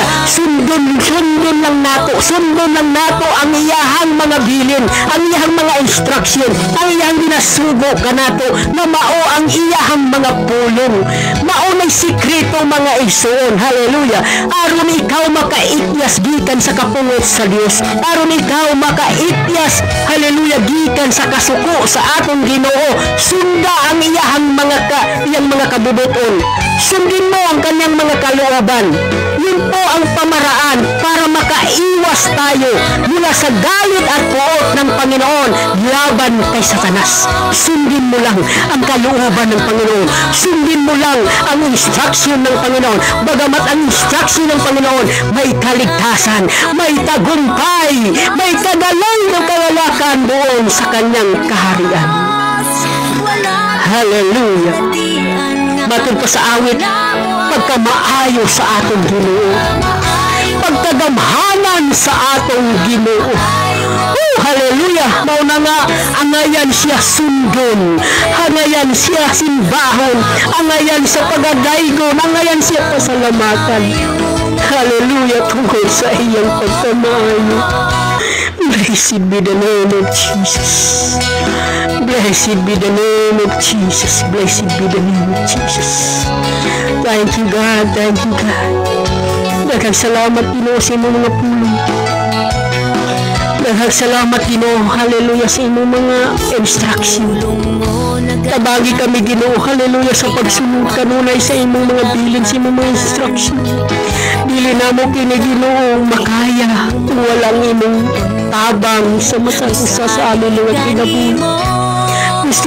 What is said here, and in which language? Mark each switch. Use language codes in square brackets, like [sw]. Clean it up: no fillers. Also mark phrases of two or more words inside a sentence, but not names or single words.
[ceb] Sundon lang nato ang iyahang mga bilin, ang iyahang mga instruction, ang iyahang ginasugo kanato, na mao ang iyahang mga pulong, mao na sikrito, mga isuon, hallelujah, aron ikaw makaityas gikan sa kapungot sa Dios, aron ikaw makaityas, hallelujah, gikan sa kasuko sa atong Ginoo. Sunda ang iyahang mga kabubuton, [tl] sundin mo ang kanyang mga kalooban. Yun po ang pamaraan para makaiwas tayo mula sa galit at puot ng Panginoon laban kay Satanas. Sundin mo lang ang kalooban ng Panginoon. Sundin mo lang ang instruction ng Panginoon. Bagamat ang instruction ng Panginoon may kaligtasan, may tagumpay, may kagalang ng kawalakan doon sa kanyang kaharian. Hallelujah. [ceb] Matod pa sa awit, pagkamaayo sa atong Ginoo, pagkagamhanan sa atong Ginoo. Hallelujah. Mao na nga, angayan siya sundon, angayan siya simbahon, angayan sa pagagaygon, angayan siya pasalamatan. Hallelujah, tungkol sa iyang pagkamaayo. [en] Blessed be the name of Jesus. Blessed be the name of Jesus. Blessed be the name of Jesus. Thank you, God. Thank you, God. [ceb] Daghang salamat, Ginoo, sa imong mga pulong. Daghang salamat, Ginoo, hallelujah, sa imong mga instruction. Tabagi kami, Ginoo, hallelujah, sa pagsunod kanunay sa imong mga bilin, sa imong mga instruction. Dili na mo kini, Ginoo, makaya kung walang imong tabang sa masa sa amin mga kinabuhi.